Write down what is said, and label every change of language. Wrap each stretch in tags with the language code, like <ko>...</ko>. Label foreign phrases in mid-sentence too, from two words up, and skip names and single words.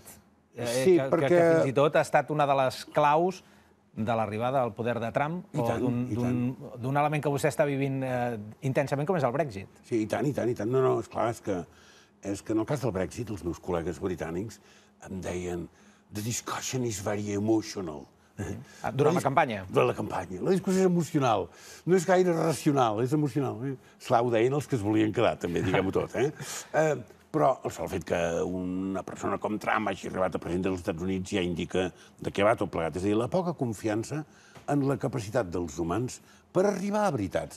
<ca>Sí, perquè... Que fins i tot ha estat una de les claus de l'arribada al poder de Trump o d'un element que vostè està vivint intensament, com és el Brexit. Sí, i tant, i tant, i tant. No, esclar, és que en el cas del Brexit, els meus col·legues britànics em deien</ca> <en>the discussion is very emotional.</en> <ca>Durant la campanya? Durant la campanya. La discussió és emocional. No és gaire racional, és emocional. Esclar, ho deien els que es volien quedar, també, diguem-ho tot. Però el sol fet que una persona com Trump hagi arribat a president dels Estats Units ja indica de què va tot plegat. És a dir, la poca confiança en la capacitat dels humans per arribar a veritats.</ca>